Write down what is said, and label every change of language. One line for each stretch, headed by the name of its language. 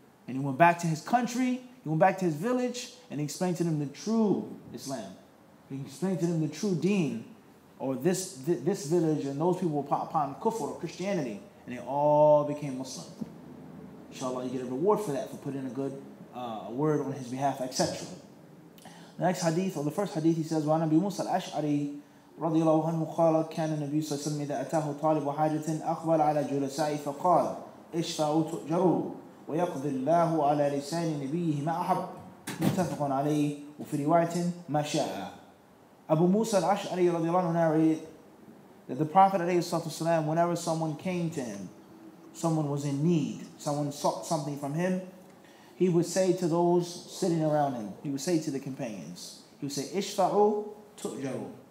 English: And he went back to his country, he went back to his village, and he explained to them the true Islam. He explained to them the true deen, or this village and those people were upon kufr or Christianity, and they all became Muslim. Inshallah, you get a reward for that, for putting a good word on his behalf, etc. The next hadith, or the first hadith, he says,
Arabic: وَعَنَ أَبِي مُوسَى الْأَشْعَرِي رضي الله عنه قال كان النبي صلى الله عليه وسلم إذا أتاه طالب حاجة أقبل على جلسائه فقال اشفعوا تؤجروا ويقضي الله على لسان نبيه ما أحب متفق عليه وفي رواية ما شاء.
English: Abu Musa al-Ash'ari رضي الله عنه narrated that the Prophet ﷺ, whenever someone came to him, someone was in need, someone sought something from him, he would say to those sitting around him, he would say to the companions, he would say, Ishfa'u tu'jaru.